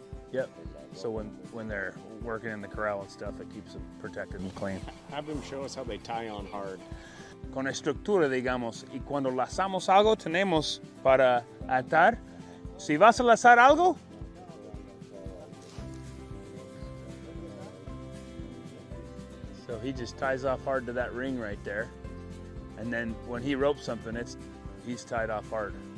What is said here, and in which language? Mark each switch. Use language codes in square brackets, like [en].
[en] Yep. So when they're working in the corral and stuff, it keeps them protected and clean. Have them show us how they tie on hard. [es] Con estructura, digamos, y cuando lazamos algo tenemos para atar. Si vas a lazar algo, [en] so he just ties off hard to that ring right there, and then when he ropes something, he's tied off hard.